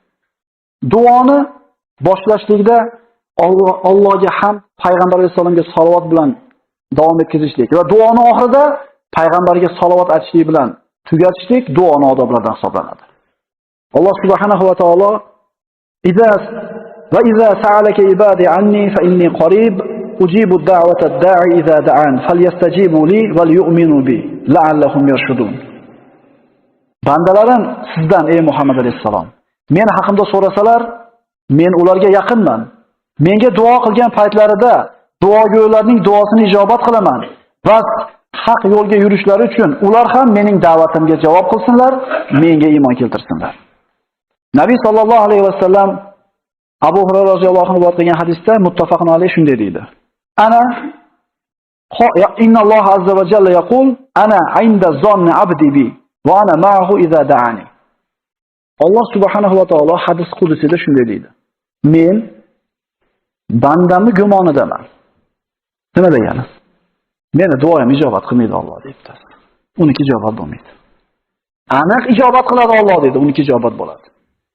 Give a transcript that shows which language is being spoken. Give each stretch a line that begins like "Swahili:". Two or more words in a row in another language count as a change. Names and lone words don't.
Uzbek: Duoni boshlashlikda Allohga ham Payg'ambar alayhisolamga salovat bilan davom etkazishlik va duoni oxirida payg'ambarga salovat aytishlik bilan tugatishlik duoni odoblaridan hisoblanadi.
Arabic: الله سبحانه وتعالى إذا سألك عبادي عني فإني قريب أجيب دعوة الداع إذا دعان فليستجيبوا لي وليؤمنوا بي لعلهم يرشدون.
Uzbek: Bandalarim sizdan ey Muhammad alayhisalom, men haqimda so'rasalar, men ularga yaqinman. Menga duo qilgan paytlarida duogo'ylarning duosini ijobat qilaman. Va haq yo'lga yurishlari uchun ular ham mening da'vatimga javob qilsinlar, menga iymon keltirsinlar. Nabiy
Arabic: صلى الله عليه وسلم
Uzbek: Abu Hurayra
Arabic: رضي الله عنه
Uzbek: rivoyat qilgan hadisda
Arabic: متفق عليه
Uzbek: shunday deydi:
Arabic: إن الله عز وجل يقول أنا عند ظن عبدي بي وأنا معه إذا دعاني.
Uzbek: Alloh
Arabic: سبحانه وتعالى
Uzbek: hadis qudusida shunday deydi: Men bandamni gumonidaman. Nima degani? Meni duoyim ijobat qilmaydi Alloh deydi. Uniki ijobat bo'lmaydi. Aniq ijobat qiladi Alloh dedi, uniki ijobat bo'ladi.